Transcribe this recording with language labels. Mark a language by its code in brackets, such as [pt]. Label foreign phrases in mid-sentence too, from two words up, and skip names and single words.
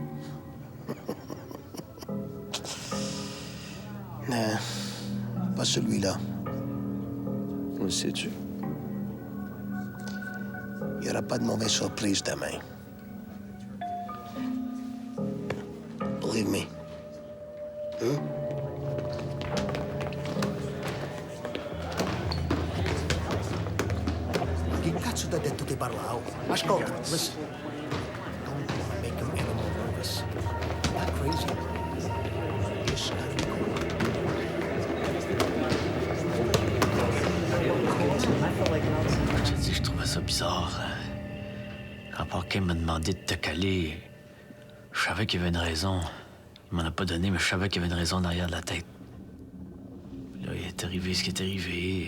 [fr] Non, pas celui-là. On le sais-tu? Il n'y aura pas de mauvaise surprise demain. [en] Believe me. [fr] Hein? [it] Che cazzo ti ha detto che parlavo? Ascolta, [en] listen. Don't wanna make him any more nervous. Not crazy. Just gotta be cool. [fr] Je te dis, je trouvais ça bizarre. Quand Parker m'a demandé de te caler, je savais qu'il y avait une raison. Il m'en a pas donné, mais je savais qu'il y avait une raison derrière de la tête. Puis là, il est arrivé ce qui est arrivé.